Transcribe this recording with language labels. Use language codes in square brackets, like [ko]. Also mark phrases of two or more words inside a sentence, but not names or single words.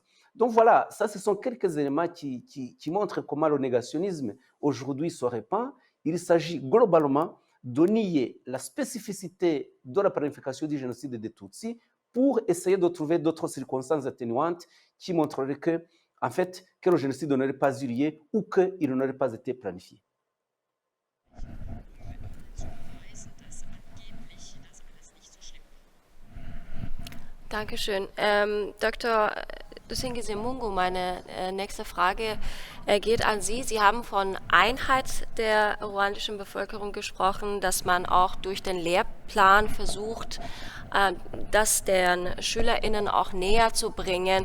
[fr] Donc voilà, ça ce sont quelques éléments qui montrent comment le négationnisme aujourd'hui se répand. Il s'agit globalement de nier la spécificité de la planification du génocide des Tutsis pour essayer de trouver d'autres circonstances atténuantes qui montreraient que, en fait, que le génocide n'aurait pas eu lieu ou qu'il n'aurait pas été planifié. [de] Dankeschön. Dr. Dusingizimungu, meine nächste Frage geht an Sie. Sie haben von Einheit der ruandischen Bevölkerung gesprochen, dass man auch durch den Lehrplan versucht, das den SchülerInnen auch näher zu bringen.